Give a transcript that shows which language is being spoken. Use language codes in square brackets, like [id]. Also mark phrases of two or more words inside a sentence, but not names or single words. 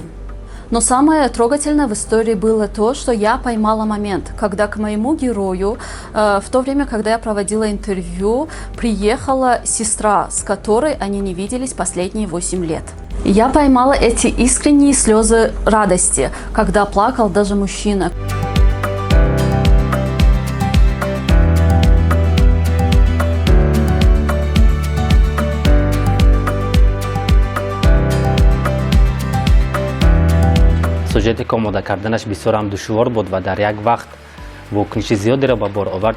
[ru] Но самое трогательное в истории было то, что я поймала момент, когда к моему герою, в то время, когда я проводила интервью, приехала сестра, с которой они не виделись последние 8 лет. Я поймала эти искренние слезы радости, когда плакал даже мужчина. [fa] سوژتی که آماده کردنش بسیار هم دشوار بود و در یک وقت واکنش زیادی را به بار آورد.